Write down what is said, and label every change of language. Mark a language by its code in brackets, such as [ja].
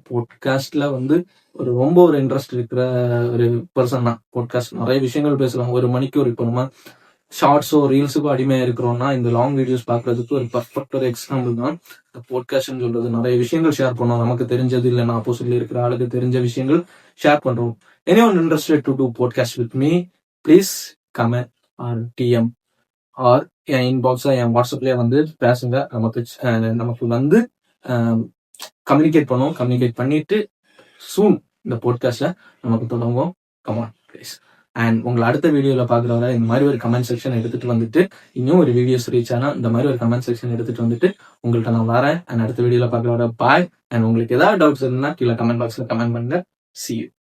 [ta] போட்காஸ்ட்ல வந்து ரொம்ப ஒரு இன்ட்ரெஸ்ட் இருக்கிற ஒரு பர்சன் தான். போட்காஸ்ட் நிறைய விஷயங்கள் பேசலாம். ஒரு மணிக்கு இப்போ நம்ம ஷார்ட்ஸோ ரீல்ஸுக்கோ அடிமையா இருக்கிறோம்னா இந்த லாங் வீடியோஸ் பார்க்கறதுக்கு ஒரு பர்ஃபெக்ட் ஒரு எக்ஸாம்பிள் தான் இந்த போட்காஸ்ட்னு சொல்றது. நிறைய விஷயங்கள் ஷேர் பண்ணோம். நமக்கு தெரிஞ்சது இல்லைன்னா ஆப்போசிட்ல இருக்கிற ஆளுக்கு தெரிஞ்ச விஷயங்கள் ஷேர் பண்றோம். [en] anyone interested to do podcast with me, please comment on TM [ta] R N இன்பாக்ஸா என் வாட்ஸ்அப்லயே வந்து பேசுங்க. நமக்கு வந்து கம்யூனிகேட் பண்ணுவோம். கம்யூனிகேட் பண்ணிட்டு சூன் இந்த போட்காஸ்ட நமக்கு தொடங்குவோம். Come on please. அண்ட் உங்களை அடுத்த வீடியோல பாக்குறவங்க இந்த மாதிரி ஒரு கமெண்ட் செக்ஷன் எடுத்துட்டு வந்துட்டு இன்னும் ஒரு வீடியோஸ் ரீச் ஆனா இந்த மாதிரி ஒரு கமெண்ட் செக்ஷன் எடுத்துட்டு வந்துட்டு உங்கள்கிட்ட நான் வரேன். அண்ட் அடுத்த வீடியோல பாக்குறவங்க பாய். அண்ட் உங்களுக்கு ஏதாவது டவுட்ஸ் இருந்தா கீழே கமெண்ட் பாக்ஸ்ல கமெண்ட் பண்ணுங்க. [en] See you.